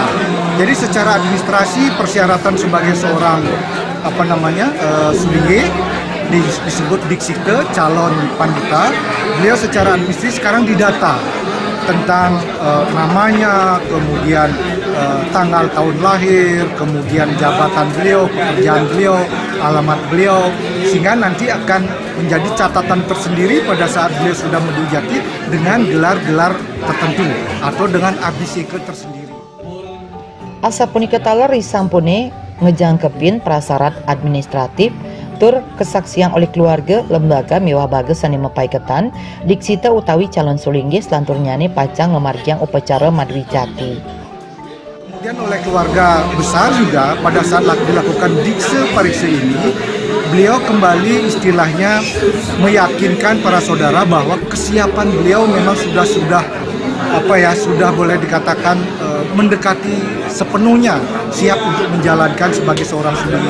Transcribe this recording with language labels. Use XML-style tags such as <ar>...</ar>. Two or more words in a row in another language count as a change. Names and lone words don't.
<id>Jadi secara administrasi persyaratan sebagai seorang sulinggih disebut diksita calon pandita, beliau secara administrasi sekarang didata tentang namanya, kemudian tanggal tahun lahir, kemudian jabatan beliau, pekerjaan beliau, alamat beliau, sehingga nanti akan menjadi catatan tersendiri pada saat beliau sudah mendwijati dengan gelar-gelar tertentu atau dengan abisika tersendiri.</id> <ban>Asa punika taler risampune ngejangkepin prasarat administratif tur kesaksian oleh keluarga, lembaga, miwah baga sani mepaiketan diksita utawi calon sulinggih selantur nyane pacang memargiang upacara madwijati.</ban> <id>Kemudian oleh keluarga besar juga pada saat dilakukan diksa pariksa ini, beliau kembali istilahnya meyakinkan para saudara bahwa kesiapan beliau memang sudah boleh dikatakan mendekati sepenuhnya siap untuk menjalankan sebagai seorang sulinggih.</id>